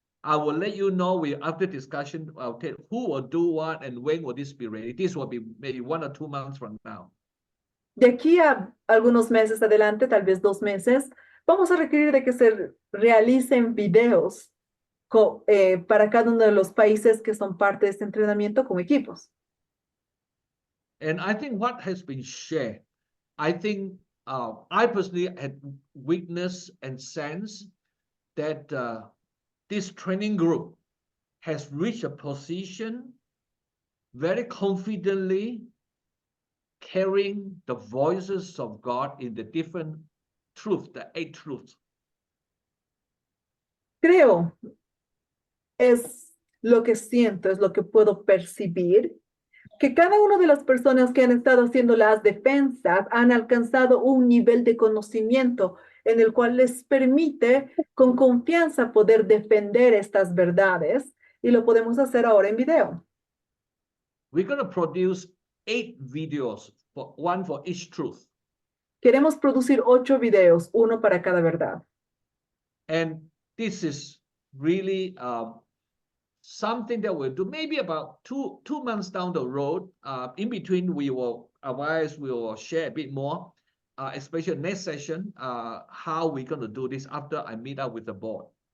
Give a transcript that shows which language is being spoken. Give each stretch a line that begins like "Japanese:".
English: I will let you know after discussion, I'll tell who will do what and when will this be ready. This will be maybe 1 or 2 months from now.
Spanish: De aquí a algunos meses adelante, tal vez 2 meses, vamos a requerir de que se realicen videos para cada uno de los países que son parte de este entrenamiento como equipos.
English: And I think what has been shared, I think I personally had witnessed and sensed that this training group has reached a position very confidently carrying the voices of God in the different truths, the 8 truths.
Spanish: Creo, es lo que siento, es lo que puedo percibir, que cada una de las personas que han estado haciendo las defensas han alcanzado un nivel de conocimiento en el cual les permite con confianza poder defender estas verdades, y lo podemos hacer ahora en video.
English: We're going to produce 8 videos, one for each truth.
Spanish: Queremos producir 8 videos, uno para cada verdad.
English: And this is really something that we'll do maybe about two months down the road. In between, we will share a bit more, especially next session, how we're going to do this after I meet up with the board.